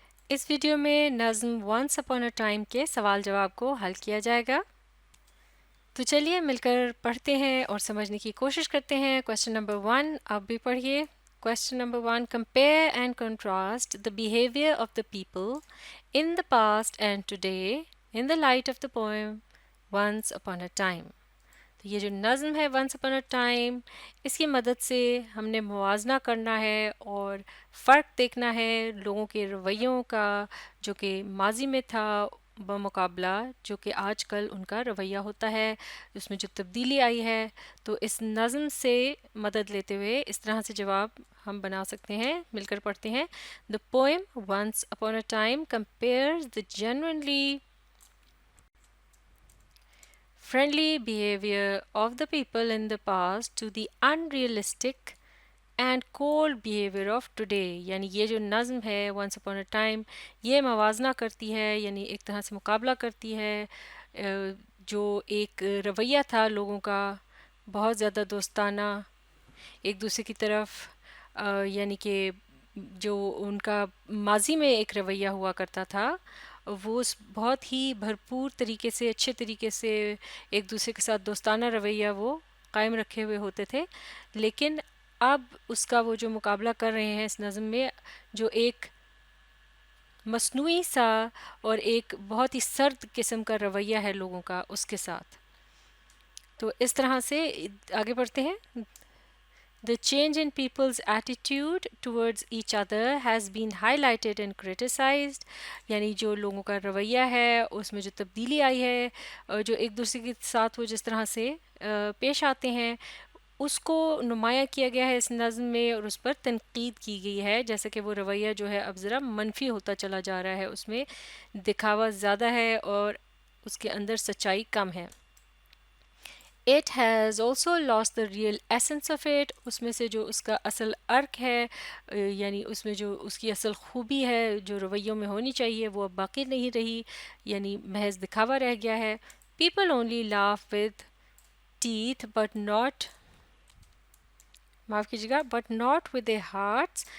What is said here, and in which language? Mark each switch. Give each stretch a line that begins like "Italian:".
Urdu: اس video میں نظم once upon a time کے سوال جواب کو حل کیا جائے گا. تو چلیے مل کر پڑھتے ہیں اور سمجھنے کی کوشش کرتے ہیں. کوشچن نمبر 1 آپ بھی پڑھیے.
English: Question number 1 compare and contrast the behaviour of the people in the past and today in the light of the poem once upon a time.
Urdu: تو یہ جو نظم ہے ونس اپون اے ٹائم، اس کی مدد سے ہم نے موازنہ کرنا ہے اور فرق دیکھنا ہے لوگوں کے رویوں کا جو کہ ماضی میں تھا بمقابلہ جو کہ آج کل ان کا رویہ ہوتا ہے، اس میں جو تبدیلی آئی ہے. تو اس نظم سے مدد لیتے ہوئے اس طرح سے جواب ہم بنا سکتے ہیں. مل کر پڑھتے ہیں.
English: The poem once upon a time compares the genuinely friendly behavior of the people in the past to the unrealistic and cold behavior of today.
Urdu: یعنی یہ جو نظم ہے once upon a time یہ موازنہ کرتی ہے، یعنی ایک طرح سے مقابلہ کرتی ہے جو ایک رویہ تھا لوگوں کا بہت زیادہ دوستانہ ایک دوسرے کی طرف، یعنی کہ جو ان کا ماضی میں ایک رویہ ہوا کرتا تھا وہ بہت ہی بھرپور طریقے سے اچھے طریقے سے ایک دوسرے کے ساتھ دوستانہ رویہ وہ قائم رکھے ہوئے ہوتے تھے. لیکن اب اس کا وہ جو مقابلہ کر رہے ہیں اس نظم میں جو ایک مصنوعی سا اور ایک بہت ہی سرد قسم کا رویہ ہے لوگوں کا اس کے ساتھ. تو اس طرح سے آگے بڑھتے ہیں.
English: The change in people's attitude towards each other has been highlighted and criticized.
Urdu: یعنی جو لوگوں کا رویہ ہے اس میں جو تبدیلی آئی ہے، جو ایک دوسرے کے ساتھ وہ جس طرح سے پیش آتے ہیں اس کو نمایاں کیا گیا ہے اس نظم میں اور اس پر تنقید کی گئی ہے. جیسے کہ وہ رویہ جو ہے اب ذرا منفی ہوتا چلا جا رہا ہے، اس میں دکھاوا زیادہ ہے اور اس کے اندر سچائی کم ہے.
English: It has also lost the real essence of it.
Urdu: اس میں سے جو اس کا اصل ارک ہے، یعنی اس میں جو اس کی اصل خوبی ہے جو رویوں میں ہونی چاہیے وہ اب باقی نہیں رہی، یعنی محض دکھاوا رہ گیا ہے.
English: People only laugh with teeth but not
Urdu: معاف کیجیے گا
English: But not with a hearts.